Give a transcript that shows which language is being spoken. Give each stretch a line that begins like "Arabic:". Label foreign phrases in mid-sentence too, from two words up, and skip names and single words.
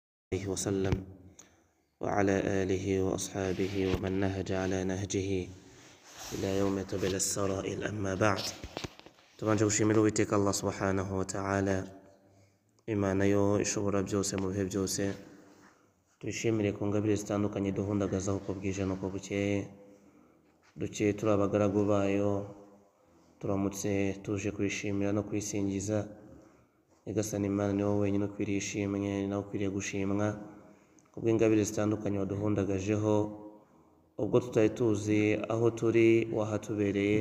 Arabic: عليه وسلم وعلى آله وأصحابه ومن نهج على نهجه إلى يوم تبلى السرائر. أما بعد،
Kinyarwanda: tubanje gushimira Uwiteka Allah
Arabic: سبحانه وتعالى,
Kinyarwanda: Imana yo ishobora byose mu bihe byose. Tuyishimire ku ngabire zitandukanye duhundagazaho uko bwije n'uko bukeye. Dukeye turi abagaragu bayo, turamutse tuje kwishimira no kwisingiza. Nyagasani Imana ni wowe wenyine ukwiriye ishimwe, ni nawe ukwiriye gushimwa kubw'ingabire zitandukanye waduhundagajeho, ubwo tutari tuzi aho turi wahatubereye.